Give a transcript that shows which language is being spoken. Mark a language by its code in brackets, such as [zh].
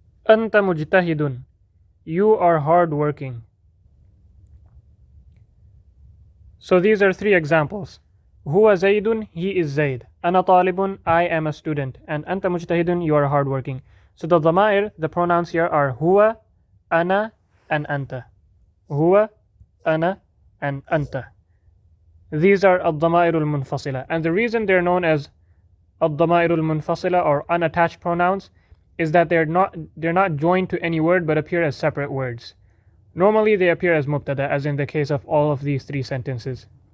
[en] أنت مجتهد. You are hardworking. So these are three examples. هو زيد, he is Zaid. أنا طالب, I am a student. And أنت مجتهد, you are hardworking. So the ضمائر, the pronouns here are هو, أنا, and أنت. [ar] هو, أنا, and أنت. [en] These are الضمائر المنفصلة. And the reason they're known as الضمائر المنفصلة or unattached pronouns is that they're not joined to any word but appear as separate words. Normally they appear as mubtada, as in the case of all of these three sentences.